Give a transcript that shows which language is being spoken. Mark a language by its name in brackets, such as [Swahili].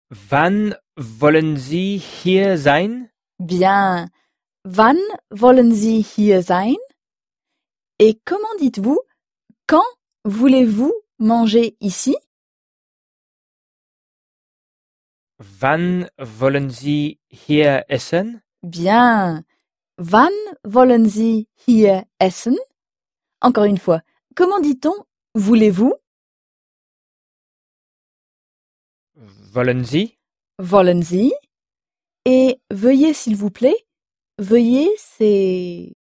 [German] Wann wollen Sie hier sein? [French] Bien. [German] Wann wollen Sie hier sein? [French] Et comment dites-vous? Quand voulez-vous manger ici? [German] Wann wollen Sie hier essen? [French] Bien. [German] Wann wollen Sie hier essen? [French] Encore une fois. Comment dit-on « voulez-vous » ? [German] Wollen Sie ? Wollen Sie ? [French] Et « veuillez s'il vous plaît » ? Veuillez, c'est...